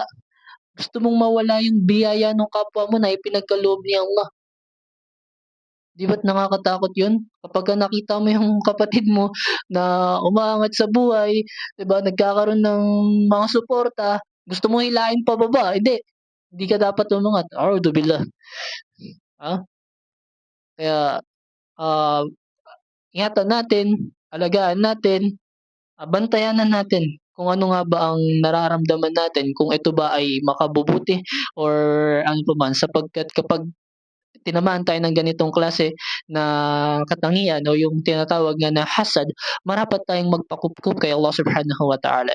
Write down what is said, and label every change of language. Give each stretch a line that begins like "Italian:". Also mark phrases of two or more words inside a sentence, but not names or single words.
Filipino: Gusto mong mawala yung biyaya nung kapwa mo na ipinagkaloob ni Allah. 'Di ba't nakakatakot yun? Kapagka nakita mo yung kapatid mo na umaangat sa buhay, 'di ba, nagkakaroon ng mga suporta, gusto mo hilahin pababa, hindi ka dapat umangat,
Arabic: أعوذ بالله, ah.
Filipino: Kaya, ah, ingatan natin, alagaan natin, bantayanan natin kung ano nga ba ang nararamdaman natin, kung ito ba ay makabubuti or ano pa man, sapagkat kapag tinamaan tayo ng ganitong klase na katangian o yung tinatawag nga na hasad, marapat tayong magpakupkup kay
Arabic: الله سبحانه وتعالى.